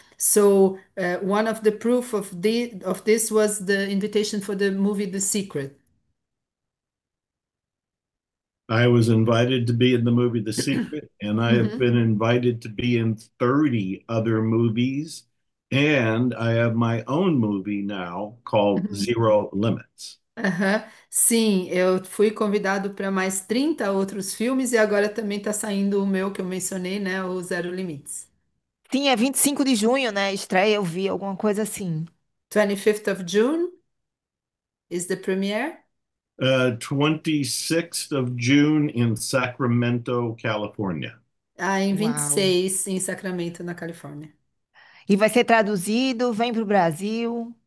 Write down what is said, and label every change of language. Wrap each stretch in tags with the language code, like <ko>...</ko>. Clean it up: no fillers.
<en>So one of the proof of this was the invitation for the movie The Secret. I was invited to be in the movie The Secret, and I have Mhm. been invited to be in 30 other movies. And I have my own movie now called Zero Limits. Aham.</en> <pt>Sim, eu fui convidado para mais 30 outros filmes e agora também está saindo o meu que eu mencionei, né? O Zero Limites. Sim, é 25 de junho, né? Estreia, eu vi alguma coisa assim.</pt> <en>25th of June is the premiere. 26th of June in Sacramento, California.</en> <pt>Ah, em Uau. 26 em Sacramento, na Califórnia. E vai ser traduzido, vem para o Brasil.</pt>